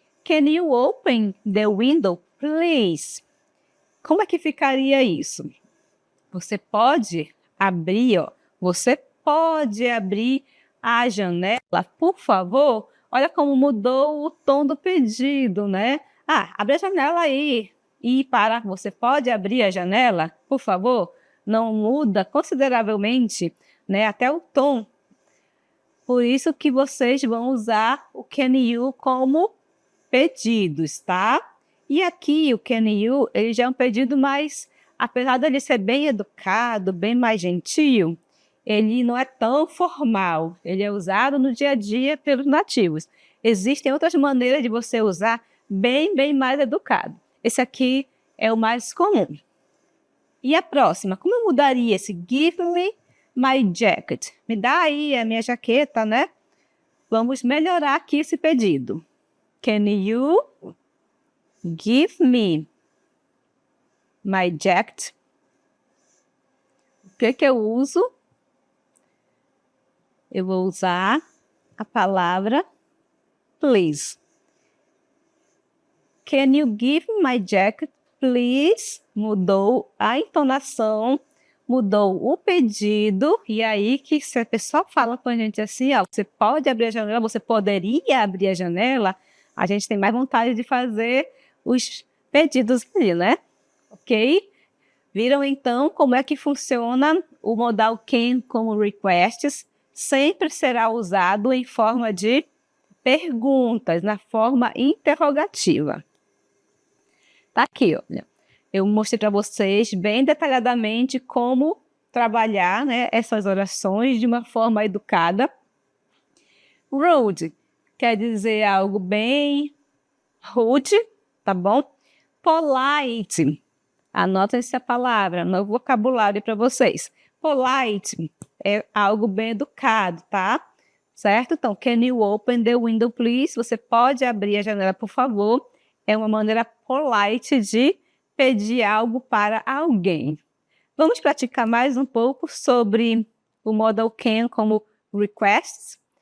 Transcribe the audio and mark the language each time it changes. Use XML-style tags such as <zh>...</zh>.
<en>Can you open the window, please?</en> <pt>Como é que ficaria isso? Você pode abrir, ó. Você pode abrir a janela, por favor? Olha como mudou o tom do pedido, né? Abre a janela aí. E você pode abrir a janela, por favor? Não muda consideravelmente, né? Até o tom. Por isso que vocês vão usar o</pt> <en>can you</en> <pt>como pedidos, tá? E aqui o</pt> <en>can you,</en> <pt>ele já é um pedido mais, apesar dele ser bem educado, bem mais gentil, ele não é tão formal. Ele é usado no dia a dia pelos nativos. Existem outras maneiras de você usar bem mais educado. Esse aqui é o mais comum. E a próxima, como eu mudaria esse</pt> <en>give me my jacket?</en> <pt>Me dá aí a minha jaqueta, né? Vamos melhorar aqui esse pedido.</pt> <en>Can you give me my jacket?</en> <pt>O que eu uso? Eu vou usar a palavra please.</pt> <en>Can you give me my jacket, please?</en> <pt>Mudou a entonação, mudou o pedido. E aí que se a pessoa fala com a gente assim, ó, você pode abrir a janela, você poderia abrir a janela, a gente tem mais vontade de fazer os pedidos ali, né? Ok? Viram então como é que funciona o modal can como requests? Sempre será usado em forma de perguntas, na forma interrogativa. Tá aqui, olha. Eu mostrei para vocês bem detalhadamente como trabalhar, né, essas orações de uma forma educada. Rude quer dizer algo bem rude, tá bom? Polite. Anotem essa palavra, no vocabulário para vocês. Polite é algo bem educado, tá? Certo? Então,</pt> <en>can you open the window, please?</en> <pt>Você pode abrir a janela, por favor? É uma maneira polite de pedir algo para alguém. Vamos praticar mais um pouco sobre o modal can como requests.</pt>